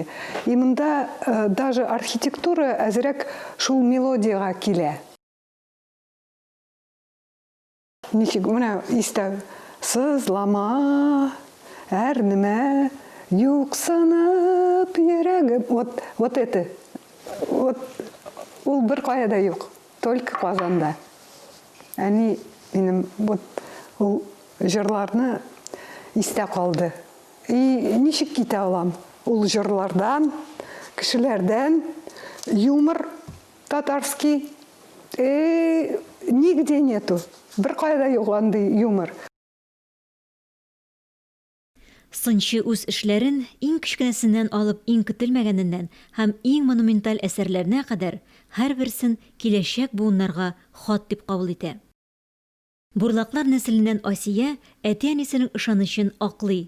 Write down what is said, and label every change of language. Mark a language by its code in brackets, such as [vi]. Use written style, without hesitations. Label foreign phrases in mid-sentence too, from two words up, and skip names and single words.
[tt] И монда даже архитектура әзрәк шул мелодияга килә. Ничек менә истә сызлама, әрнемә, юксынып йөрәгем. [ru] Вот это. [tt] Вот ул бер кая да юк, только Казанда. Әни минем вот ул җырларны истә калды. И ничек китә алам? Ул җырлардан, кешеләрдән, [ru] юмор татарский. Нигде нету. [tt] Бер кая да юк андый юмор. Сынчы үз эшләрен иң кичкенәсеннән алып иң көтелмәгәненнән һәм иң монументаль әсәрләренә кадәр һәрберсен киләчәк буыннарга хат дип кабул итә. Бурлаклар нәселеннән Асия әти-әнисенең ышанычын аклый.